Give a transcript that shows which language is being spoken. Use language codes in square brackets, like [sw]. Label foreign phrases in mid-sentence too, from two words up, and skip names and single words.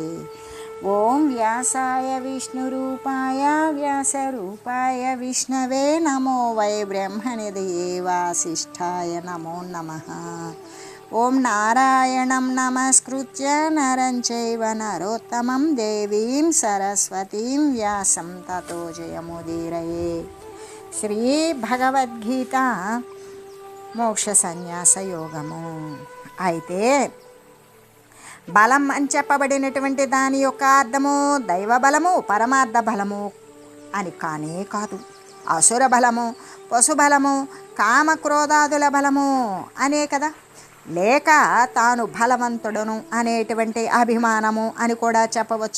[sa] ओम व्यासाय विष्णुरूपाय व्यासरूपाय विष्णवे नमो वै ब्रह्मनिधये वासिष्ठाय नमो नमः। ओम नारायणं नमस्कृत्य नरं चैव नरोत्तमं देवीं सरस्वतीं व्यासं ततो जयमुदीरये। [te] శ్రీ భగవద్గీత మోక్ష సన్యాస యోగము. అయితే బలం అని చెప్పబడినటువంటి దాని యొక్క అర్థము దైవ బలము, పరమార్థ బలము అని కానే కాదు. అసుర బలము, పశుబలము, కామక్రోధాదుల బలము అనే కదా, లేక తాను బలవంతుడును అనేటువంటి అభిమానము అని కూడా చెప్పవచ్చు.